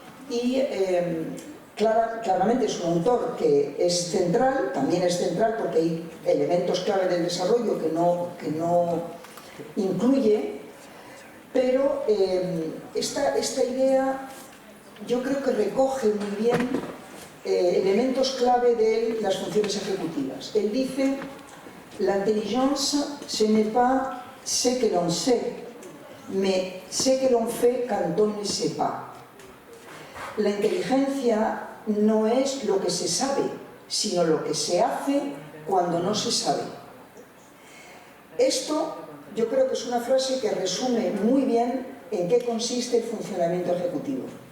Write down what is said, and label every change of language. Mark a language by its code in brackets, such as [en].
[es] Y claramente es un autor que es central, también es central porque hay elementos clave del desarrollo que no incluye, pero esta idea yo creo que recoge muy bien elementos clave de las funciones ejecutivas. Él dice: [fr] la intelligence, ce n'est pas ce que l'on sait, mais ce que l'on fait quand on ne sait pas. [es] La inteligencia no es lo que se sabe, sino lo que se hace cuando no se sabe. Esto yo creo que es una frase que resume muy bien en qué consiste el funcionamiento ejecutivo.